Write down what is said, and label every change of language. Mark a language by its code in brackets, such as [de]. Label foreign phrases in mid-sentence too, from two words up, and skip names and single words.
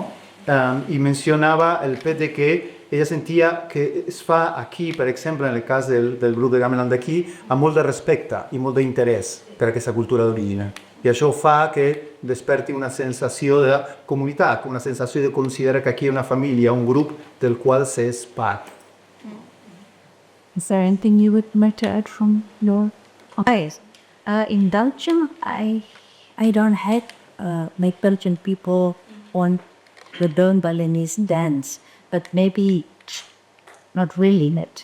[ca] I mencionava el fet de que ella sentia que es fa aquí, per exemple, en el cas del grup de gamelan d'aquí, amb molt de respecte i molt d'interès per aquesta cultura d'origen. I això fa que desperti una sensació de comunitat, una sensació de considerar que aquí hi ha una família, un grup del qual s'és part. [en] Is there anything you would like to add from your... Yes. In Belgium, I don't have like Belgian people on the learn Balinese dance, but maybe not really net.